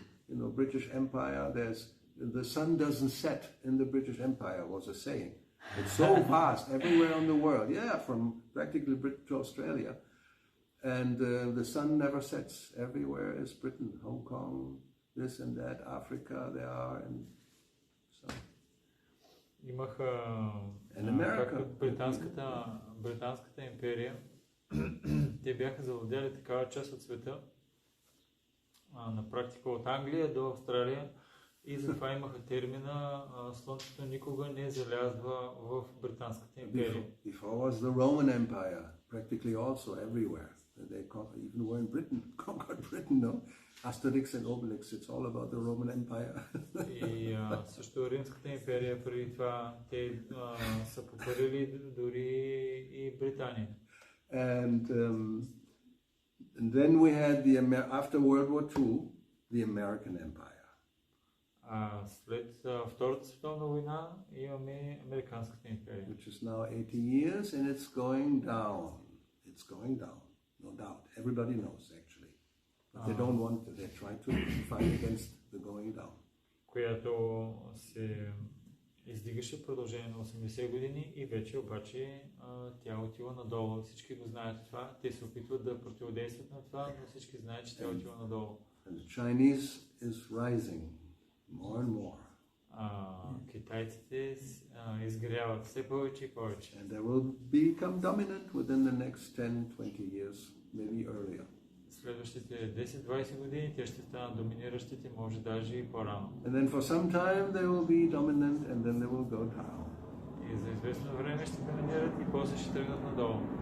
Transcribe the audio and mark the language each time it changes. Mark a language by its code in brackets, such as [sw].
[en] British Empire, the sun doesn't set in the British Empire, was a saying. It's so vast everywhere in the world. Yeah, from practically Britain to Australia. And the sun never sets. Everywhere is Britain, Hong Kong, this and that, Africa, they are, and so. [bg] Имаха британската империя. Те бяха завладели такава част от света, на практика от Англия до Австралия, и затова имаха термина слънцето никога не залязва в британската империя. [en] Before was the Roman Empire, practically also everywhere. They even were in Britain, conquered Britain, no? Asterix and Obelix, it's all about the Roman Empire. [bg] И също Римската империя преди това те са покорили дори и Британия. [en] And then we had after World War II, the American Empire. [bg] След Втората световна война имаме Американската империя. [en] Which is now 80 years and it's going down. It's going down, no doubt. Everybody knows actually. But they don't want to. They try to fight against the going down. [bg] Която се издигаше в продължение на 80 години и вече обаче тя отива надолу. Всички го знаят това. Те се опитват да противодействат на това, но всички знаят, че тя отива надолу. [en] And the Chinese is rising more and more. [bg] Китайците изгряват все повече и повече. [en] And they will become dominant within the next 10-20 years, maybe earlier. [bg] Следващите 10-20 години те ще станат доминиращите, може даже и по-рано. [en] And then for some time they will be dominant and then they will go down. [bg] И за известно време ще доминират и после ще тръгнат надолу.